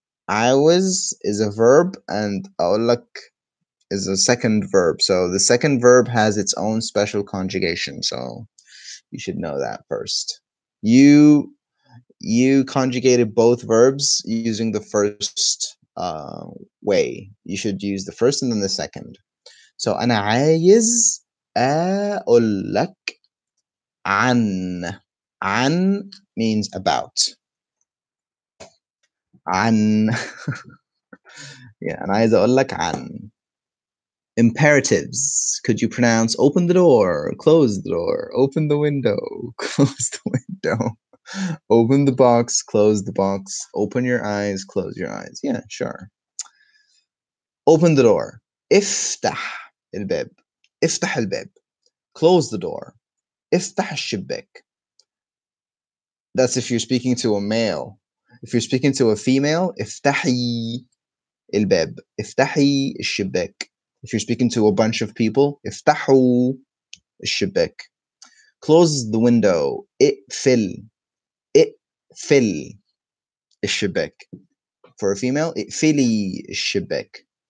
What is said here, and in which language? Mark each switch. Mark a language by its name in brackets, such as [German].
[English] I was is a verb and أقول لك is a second verb. So the second verb has its own special conjugation. So you should know that first. You conjugated both verbs using the first way. You should use the first and then the second. [Arabic] So أنا عايز أقول لك عن. [English] عن means about. [Arabic] عن yeah, أنا عايز أقول لك عن. [English] Imperatives. Could you pronounce open the door, close the door, open the window, close the window, open the box, close the box, open your eyes, close your eyes? Yeah, sure. Open the door. [Arabic] افتح الباب. افتح الباب. Close the door. افتح الشباك. [English] That's if you're speaking to a male. If you're speaking to a female, افتحي الباب. [Arabic] افتحي الشباك. [English] If you're speaking to a bunch of people, افتحوا الشباك. Close the window. [Arabic] اقفل الشباك. For a female, اقفلي الشباك.